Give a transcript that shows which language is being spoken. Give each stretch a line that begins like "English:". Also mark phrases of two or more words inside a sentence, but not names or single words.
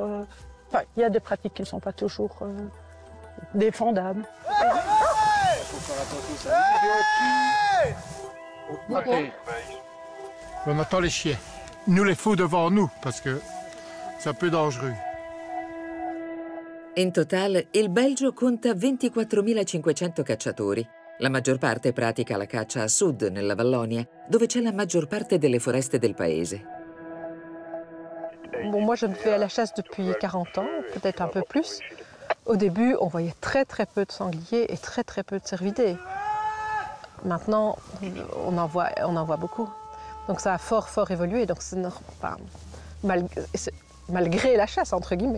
French: Enfin, il y a des pratiques qui ne sont pas toujours défendables. Okay. On attend les chiens. Nous les fous devant nous parce que c'est un peu dangereux.
Italian: In totale, il Belgio conta 24.500 cacciatori. La maggior parte pratica la caccia a sud, nella Vallonia, dove c'è la maggior parte delle foreste del paese.
French: Bon, moi, je ne vais à la chasse depuis 40 ans, peut-être un peu plus. Au début, on voyait très peu de sangliers et très peu de cervidés. Maintenant, on en voit beaucoup. Donc ça a fort évolué. Donc c'est malgré la chasse, entre guillemets.